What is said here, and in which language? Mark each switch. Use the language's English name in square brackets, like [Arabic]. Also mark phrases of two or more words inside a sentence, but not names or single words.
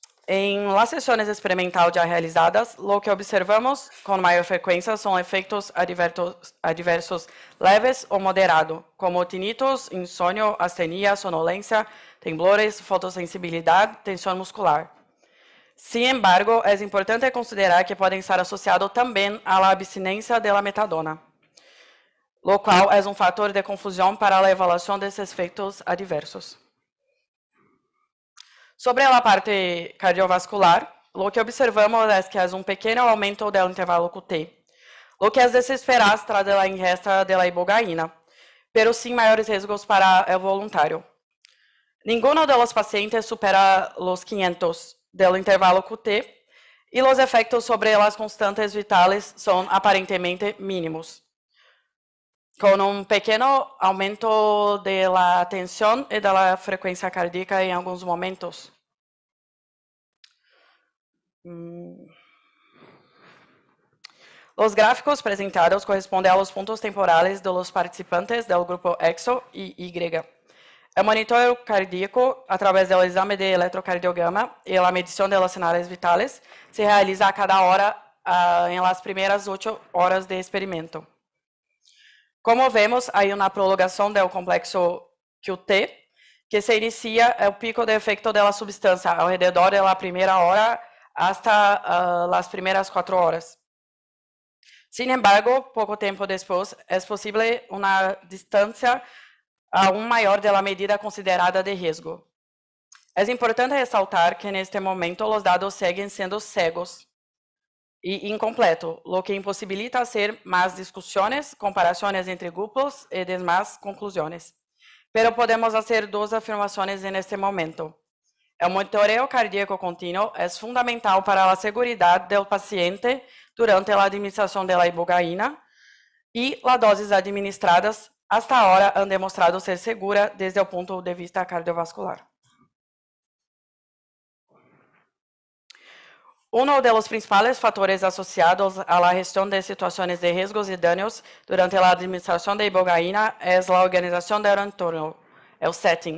[Spanish] En las sesiones experimentales ya realizadas, lo que observamos con mayor frecuencia son efectos adversos leves o moderados, como tinnitus, insomnio, astenia, sonolencia, temblores, fotosensibilidad, tensión muscular. Sin embargo, es importante considerar que pueden estar asociados también a la abstinencia de la metadona, lo cual es un factor de confusión para la evaluación de estos efectos adversos. [Portuguese] Sobre a parte cardiovascular, o que observamos é que há pequeno aumento do intervalo QT, o que é de se esperar tras a ingesta da ibogaína, pero sem maiores riscos para o voluntário. [Spanish] Ninguno de los pacientes supera [Portuguese] os 500 do intervalo QT e os efeitos sobre as constantes vitales são aparentemente mínimos, com pequeno aumento da tensão e da frequência cardíaca em alguns momentos. Os gráficos apresentados correspondem aos pontos temporales dos participantes do grupo EXO e Y. O monitor cardíaco, através do exame de eletrocardiograma e a medição de los sinais vitales, se realiza a cada hora em las primeiras 8 horas de experimento. Como vemos, há uma prolongação do complexo QT, que se inicia o pico de efecto da substância ao redor da primeira hora [Spanish] hasta las [Portuguese] primeiras 4 horas. [Spanish] Sin embargo, [Portuguese] pouco tempo depois, é possível uma distância aún maior da medida considerada de risco. É importante ressaltar que, neste momento, os dados seguem sendo cegos e incompletos, o que impossibilita hacer mais discussões, comparações entre grupos e demais conclusões. Pero podemos fazer duas afirmações neste momento. O monitoreo cardíaco contínuo é fundamental para a segurança do paciente durante a administração da ibogaína e as doses administradas hasta agora han demonstrado ser segura desde o ponto de vista cardiovascular. [Spanish] Uno de los principales factores asociados a la gestión de situaciones de riesgos y daños durante la administración de ibogaína es la organización del entorno, el setting.